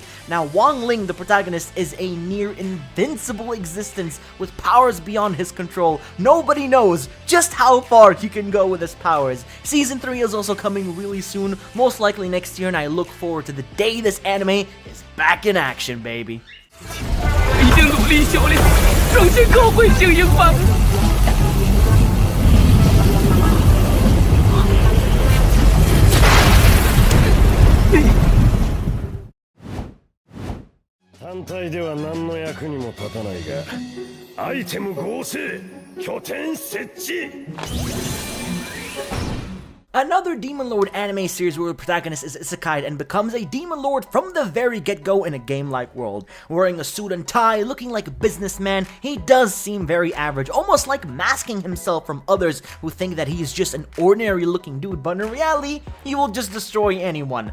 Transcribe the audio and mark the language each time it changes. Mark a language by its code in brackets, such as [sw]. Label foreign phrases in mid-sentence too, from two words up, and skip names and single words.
[en] Now, Wang Ling, the protagonist, is a near invincible existence with powers beyond his control. Nobody knows just how far he can go with his powers. Season 3 is also coming really soon, most likely next year, and I look forward to the day this anime is back in action, baby. [zh] 一定努力修炼，重新勾回精英吧。 [ja] 単体では何の役にも立たないが、アイテム合成拠点設置 [en] Another Demon Lord anime series where the protagonist is isekai and becomes a Demon Lord from the very get-go in a game-like world. Wearing a suit and tie, looking like a businessman, he does seem very average, almost like masking himself from others who think that he is just an ordinary-looking dude, but in reality, he will just destroy anyone.